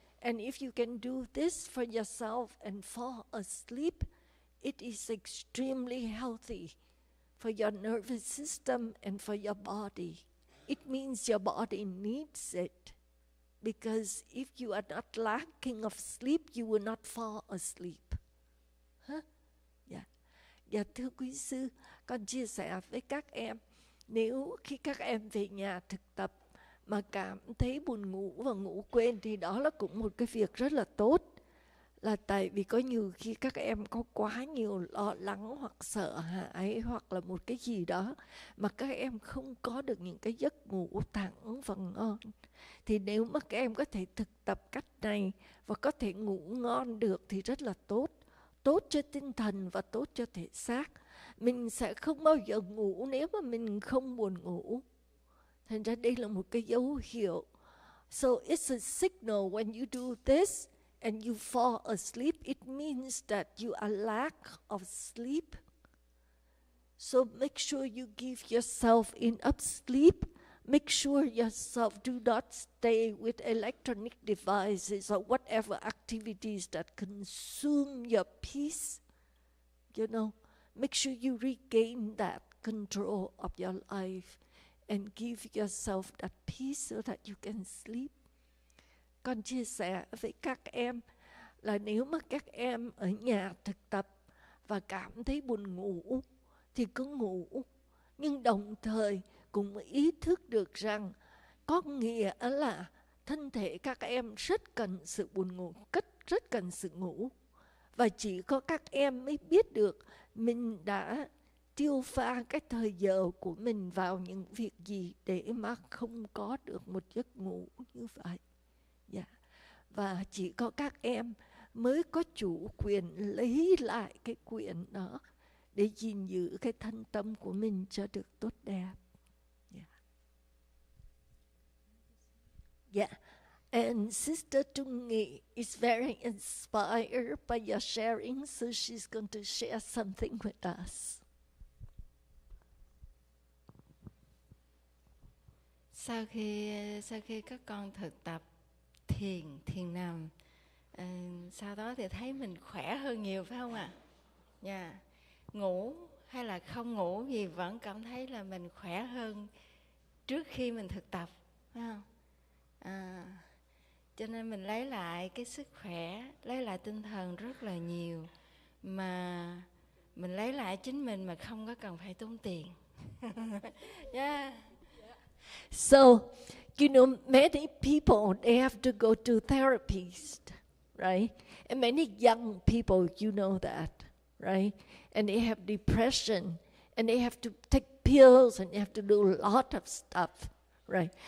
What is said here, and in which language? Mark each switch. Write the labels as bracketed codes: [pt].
[en] And if you can do this for yourself and fall asleep, it is extremely healthy for your nervous system and for your body. It means your body needs it. Because if you are not lacking of sleep, you will not fall asleep. [vi] Dạ, thưa quý sư, con chia sẻ với các em, nếu khi các em về nhà thực tập mà cảm thấy buồn ngủ và ngủ quên thì đó là cũng một cái việc rất là tốt. Là tại vì có nhiều khi các em có quá nhiều lo lắng hoặc sợ hãi hoặc là một cái gì đó mà các em không có được những cái giấc ngủ thẳng và ngon. Thì nếu mà các em có thể thực tập cách này và có thể ngủ ngon được thì rất là tốt. Tốt cho tinh thần và tốt cho thể xác. Mình sẽ không bao giờ ngủ nếu mà mình không buồn ngủ. Thành ra đây là một cái dấu hiệu. [en] So it's a signal when you do this and you fall asleep, it means that you are lack of sleep. So make sure you give yourself enough sleep. Make sure yourself do not stay with electronic devices or whatever activities that consume your peace. Make sure you regain that control of your life and give yourself that peace so that you can sleep. [vi] Con chia sẻ với các em là nếu mà các em ở nhà thực tập và cảm thấy buồn ngủ thì cứ ngủ. Nhưng đồng thời cũng ý thức được rằng có nghĩa là thân thể các em rất cần sự buồn ngủ, rất cần sự ngủ. Và chỉ có các em mới biết được mình đã tiêu pha cái thời giờ của mình vào những việc gì để mà không có được một giấc ngủ như vậy. Và chỉ có các em mới có chủ quyền lấy lại cái quyền đó để gìn giữ cái thân tâm của mình cho được tốt đẹp. [en] And Sister Trung Nghị is very inspired by your sharing, so she's going to share something with us. [vi] Sau khi các con thực tập thiền nằm, sau đó thì thấy mình khỏe hơn nhiều, phải không ạ? Ngủ hay là không ngủ gì vẫn cảm thấy là mình khỏe hơn trước khi mình thực tập, phải không? Cho nên mình lấy lại cái sức khỏe, lấy lại tinh thần rất là nhiều, mà mình lấy lại chính mình mà không có cần phải tốn tiền. [en] So, many people, they have to go to therapies, right? And many young people, you know that, right? And they have depression, and they have to take pills, and they have to do a lot of stuff, right?